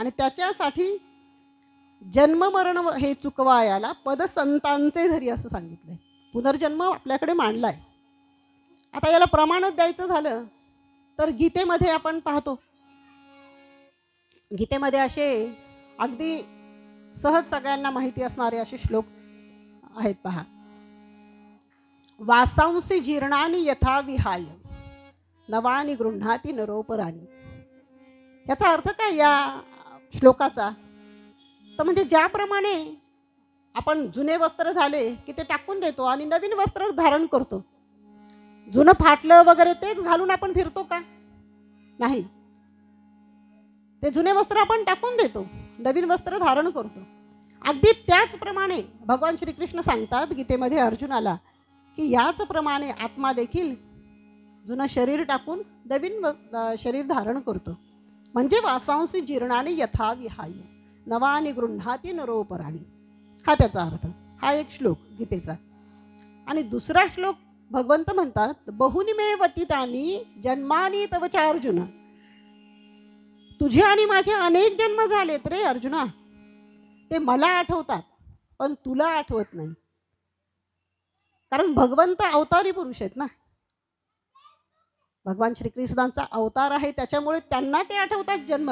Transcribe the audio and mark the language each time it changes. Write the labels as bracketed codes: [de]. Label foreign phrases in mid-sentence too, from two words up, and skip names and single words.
[mr] आणि त्याच्यासाठी जन्म मरण हे चुकवायाला पदसंतांचे धरी असं सांगितलंय. पुनर्जन्म आपल्याकडे मांडलाय. आता याला प्रमाणच द्यायचं झालं तर गीतेमध्ये आपण पाहतो, गीतेमध्ये असे अगदी सहज सगळ्यांना माहिती असणारे असे श्लोक आहेत. पहा, [sa] वासांसी जीर्णानी यथा विहाय नवानी गृह्णाती नरोपराणी. [mr] याचा अर्थ काय या श्लोकाचा, तर म्हणजे ज्याप्रमाणे आपण जुने वस्त्र झाले की ते टाकून देतो आणि नवीन वस्त्र धारण करतो, जुनं फाटलं वगैरे तेच घालून आपण फिरतो का, नाही. ते जुने वस्त्र आपण टाकून देतो, नवीन वस्त्र धारण करतो. अगदी त्याचप्रमाणे भगवान श्रीकृष्ण सांगतात गीतेमध्ये अर्जुनाला की याचप्रमाणे आत्मा देखील जुनं शरीर टाकून नवीन शरीर धारण करतो. [sa] म्हणजे वासांसी जीर्णाने यथा विहाय नवानी गृह्णाती नरोपराणी, [mr] हा त्याचा अर्थ. हा एक श्लोक गीतेचा. आणि दुसरा श्लोक भगवंत म्हणतात, [sa] बहुनी मे वतितानी जन्मानी तवचा अर्जुन. [mr] तुझे आणि माझे अनेक जन्म झालेत रे अर्जुना, ते मला आठवतात पण तुला आठवत नाही. कारण भगवंत अवतारी पुरुष आहेत ना, भगवान श्रीकृष्णांचा अवतार आहे, त्याच्यामुळे त्यांना ते आठवतात जन्म.